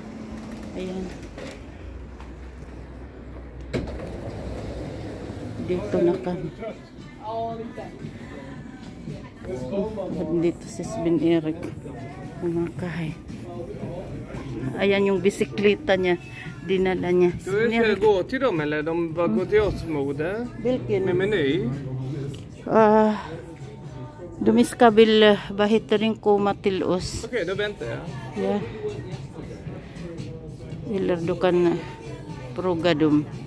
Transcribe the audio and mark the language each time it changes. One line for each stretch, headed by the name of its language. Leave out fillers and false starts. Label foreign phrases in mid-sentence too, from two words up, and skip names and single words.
Filipino: Ayan. Dito na kami. Dito si Sven Eric. Kumakain. Ayan yung bisikleta niya. Dinala niya.
Swedish: Ska vi gå till dem eller de bara går till oss mode? Vilken? Med meny? De ska väl komma till oss. Okej, då väntar jag. Ja. Eller du kan fråga dem.